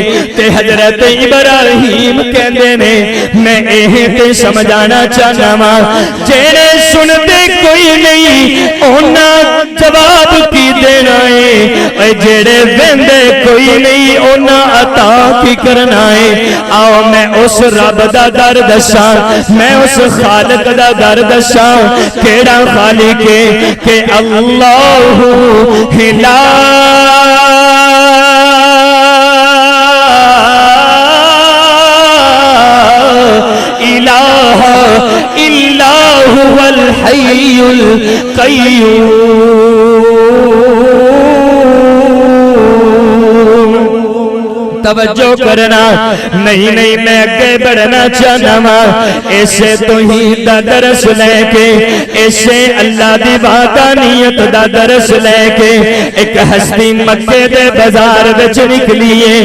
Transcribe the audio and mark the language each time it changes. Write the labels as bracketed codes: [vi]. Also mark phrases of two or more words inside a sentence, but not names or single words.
[pa] تے حضرت ابراہیم کہندے نے، میں ایہ تے سمجھانا چاہنا واں، جیہڑے سندے کوئی نہیں اوہناں جواب کی دینا اے، اور جیہڑے ویندے کوئی نہیں اوہناں عطا کی کرنا اے. آؤ میں اس رب دا در دساں، میں اس خالق دا در دساں. کیہڑا خالق اے کہ [ar] الله لا إله إلا هو الحي القيوم. [pa] توجہ کرنا، نہیں نہیں، میں اگے ودھنا چاہنا واں. ایسے تو ہی دا درس لے کے، ایسے اللہ دی وحدانیت دا درس لے کے اک ہستی مکے دے بازار وچ نکلی اے.